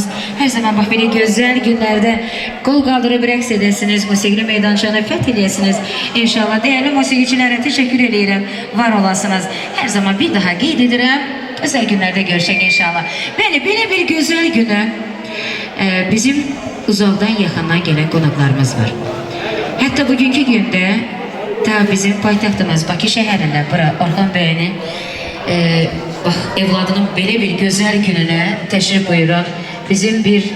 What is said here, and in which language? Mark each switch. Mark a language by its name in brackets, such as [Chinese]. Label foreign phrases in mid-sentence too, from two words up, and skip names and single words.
[Turkish] Her zaman bak böyle güzel günlerde kol kaldırıp [Azerbaijani] rəqs edəsiniz, musiqili meydançanı fəth eləyəsiniz. İnşallah değerli musiqiçilərə teşekkür edirəm, var olasınız. Her zaman bir daha qeyd edirəm, özel günlerde görüşək inşallah. Böyle bir güzel günü bizim uzaqdan yaxından gelen qonaqlarımız var. Hatta bugünkü günde ta bizim paytaxtımız Bakı şəhərində bura Orxan bəyini bak evladının böyle bir güzel gününe teşrif buyuran bizim bir